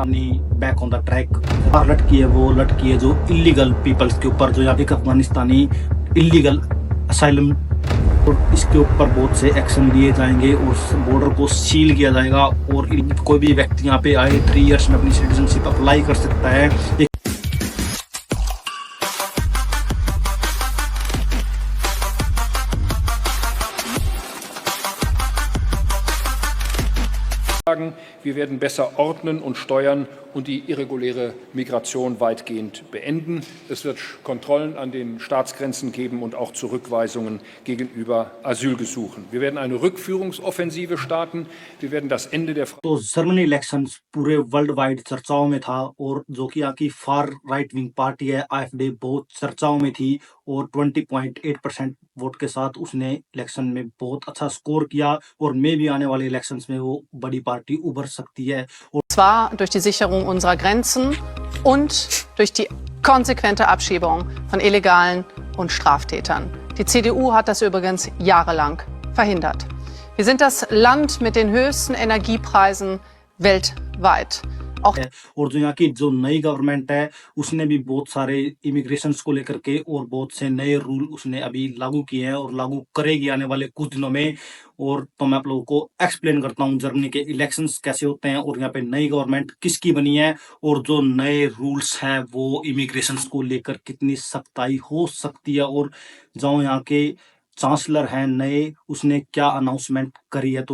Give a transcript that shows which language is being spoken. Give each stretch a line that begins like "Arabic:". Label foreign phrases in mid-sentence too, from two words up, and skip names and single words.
English: back on the track
Hindi: लटकी है जो
English: illegal peoples
Hindi: के ऊपर, जो यहाँ एक अफगानिस्तानी
English: illegal asylum,
Hindi: और इसके ऊपर बहुत से एक्शन लिए जाएंगे और बॉर्डर को सील किया जाएगा। और कोई भी व्यक्ति यहाँ पे आए 3 इयर्स में अपनी सिटीजनशिप अप्लाई कर सकता है।
German: Wir werden besser ordnen und steuern und die irreguläre Migration weitgehend beenden. Es wird Kontrollen an den Staatsgrenzen geben und auch Zurückweisungen gegenüber Asylgesuchen. Wir werden eine Rückführungsoffensive starten. Wir werden das Ende der
Hindi: तो जर्मनी इलेक्शंस पूरे
English: world wide
Hindi: चर्चाओं में था, और जो कि यहाँ की
English: far right wing party
Hindi: है AfD बहुत चर्चाओं में थी, और 20.8% वोट के साथ उसने इलेक्शन में बहुत अच्छा स्कोर किया, और मे भी आने वाले इलेक्शंस में वो बड़ी पार्टी उभर सकती है।
German: Zwar durch die Sicherung unserer Grenzen und durch die konsequente Abschiebung von Illegalen und Straftätern. Die CDU hat das übrigens jahrelang verhindert. Wir sind das Land mit den höchsten Energiepreisen weltweit.
Hindi: और जो यहाँ की जो नई गवर्नमेंट है उसने भी बहुत सारे इमिग्रेशन को लेकर के और बहुत से नए रूल उसने अभी लागू किए हैं और लागू करेगी आने वाले कुछ दिनों में। और तो मैं आप लोगों को एक्सप्लेन करता हूँ जर्मनी के इलेक्शंस कैसे होते हैं, और यहाँ पे नई गवर्नमेंट किसकी बनी है, और जो नए रूल्स हैं वो इमिग्रेशन को लेकर कितनी सख्ताई हो सकती है, और जो यहाँ के चांसलर हैं नए उसने क्या अनाउंसमेंट करी है।